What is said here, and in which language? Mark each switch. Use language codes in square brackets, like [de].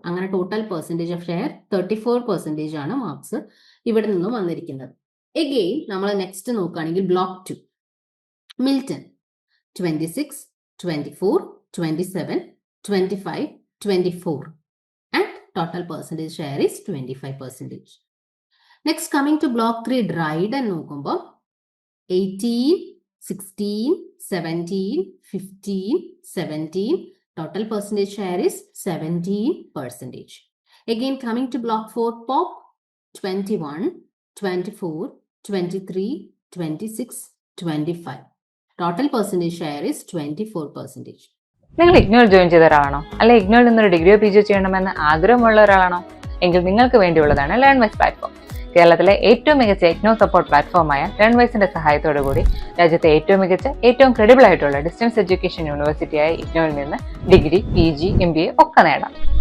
[ml] അങ്ങനെ total percentage of share 34% ആണ് marks ഇവിടെ നിന്നും വന്നിരിക്കുന്നത്. [en] again [ml] നമ്മൾ [en] next [ml] നോക്കുകയാണെങ്കിൽ [en] Block 2 Milton 26, 24, 27, 25, 24 and total percentage share is 25%. Next coming to block 3 Dryden [ml] നോക്കുമ്പോൾ [en] 18, 16, 17, 15, 17, total percentage share is 17%. Again coming to block 4 Pop 21, 24, 23, 26, 25. Total percentage share is 24%. [ml] നിങ്ങൾ ഇഗ്നോയിൽ join ചെയ്ത ഒരാളാണോ, അല്ലെ ഇഗ്നോയിൽ നിന്നൊരു ഡിഗ്രിയോ പിജിയോ ചെയ്യണമെന്ന് ആഗ്രഹമുള്ള ഒരാളാണോ? എങ്കിൽ നിങ്ങൾക്ക് വേണ്ടിയുള്ളതാണ് ലേൺവൈസ് പ്ലാറ്റ്ഫോം. കേരളത്തിലെ ഏറ്റവും മികച്ച ഇഗ്നോ സപ്പോർട്ട് പ്ലാറ്റ്ഫോമായ ലേൺവൈസിന്റെ സഹായത്തോടു കൂടി രാജ്യത്തെ ഏറ്റവും മികച്ച ഏറ്റവും ക്രെഡിബിൾ ആയിട്ടുള്ള ഡിസ്റ്റൻസ് എഡ്യൂക്കേഷൻ യൂണിവേഴ്സിറ്റിയായ ഇഗ്നോയിൽ നിന്ന് ഡിഗ്രി, PG, MBA ഒക്കെ നേടാം.